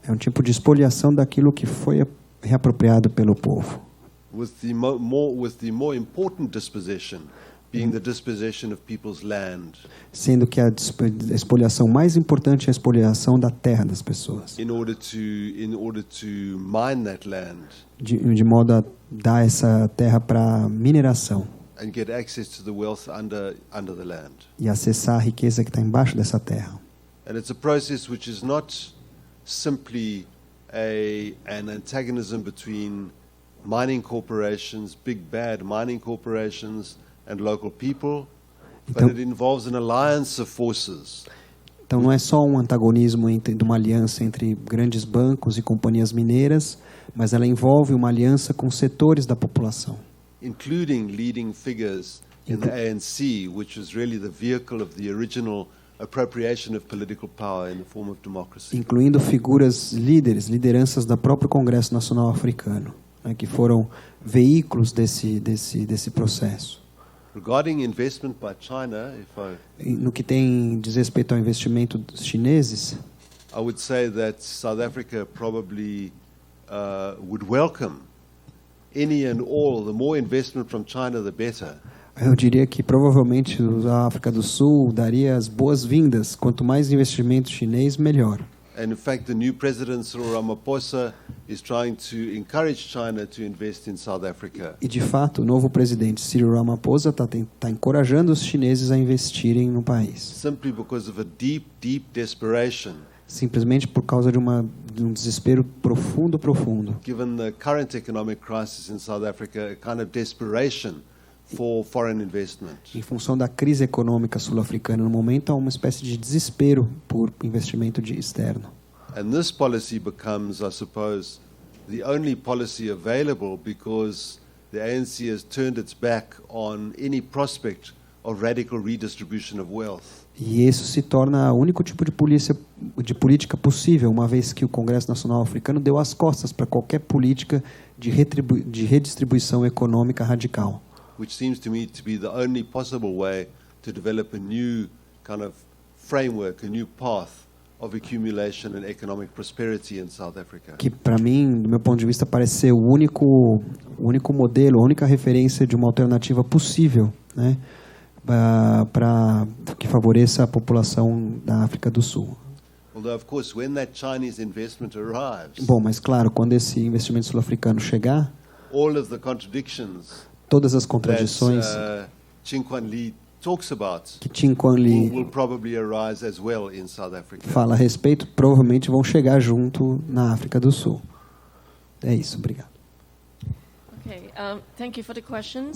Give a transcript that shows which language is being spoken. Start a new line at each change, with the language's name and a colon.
Portuguese: É um tipo de expoliação daquilo que foi reapropriado pelo povo.
English: With the more important dispossession being the dispossession of people's land.
Portuguese: Sendo que a expoliação mais importante é a expoliação da terra das pessoas.
English: In order to mine that land.
Portuguese: De modo a dar essa terra para mineração.
English: And get access to the wealth under the land.
Portuguese: E acessar a riqueza que está embaixo dessa terra.
English: And it's a process which is not simply an antagonism between mining corporations, big bad mining corporations, and local people, but it involves an alliance of forces.
Portuguese: Então não é só um antagonismo de uma aliança entre grandes bancos e companhias mineiras, mas ela envolve uma aliança com setores da população.
English: Including leading figures in the ANC, which was really the vehicle of the original appropriation of political power in the form of democracy.
Portuguese: Incluindo figuras lideranças do próprio Congresso Nacional Africano, né, que foram veículos desse processo.
English: Regarding investment by China,
Portuguese: no que diz respeito ao investimento dos chineses,
English: I would say that South Africa probably would welcome any and all. The more investment from China, the better.
Portuguese: Eu diria que provavelmente a África do Sul daria as boas-vindas. Quanto mais investimento chinês, melhor.
English: And in fact, the new president Cyril Ramaphosa is trying to encourage China to invest in South Africa.
Portuguese: E de fato, o novo presidente Cyril Ramaphosa está encorajando os chineses a investirem no país.
English: Simply because of a deep desperation.
Portuguese: Simplesmente por causa de um desespero profundo.
English: Given the current economic crisis in South Africa, a kind of desperation for foreign investment.
Portuguese: Em função da crise econômica sul-africana no momento, há uma espécie de desespero por investimento externo.
English: And this policy becomes, I suppose, the only policy available because the ANC has turned its back on any prospect of radical redistribution of wealth.
Portuguese: E isso se torna o único tipo de política possível, uma vez que o Congresso Nacional Africano deu as costas para qualquer política de redistribuição econômica radical.
English: Which seems to me to be the only possible way to develop a new kind of framework, a new path of accumulation and economic prosperity in South Africa.
Portuguese: Que para mim, do meu ponto de vista, parece ser o único modelo, a única referência de uma alternativa possível, né, para que favoreça a população da África do Sul.
English: Although, of course, when that Chinese investment arrives,
Portuguese: bom, mas claro, quando esse investimento sul-africano chegar,
English: all of the contradictions,
Portuguese: todas as contradições
English: Ching talks about
Portuguese: que Ching
English: will probably arise as well in South Africa.
Portuguese: Fala a respeito, provavelmente vão chegar junto na África do Sul. É isso, obrigado.
English: Okay, thank you for the questions.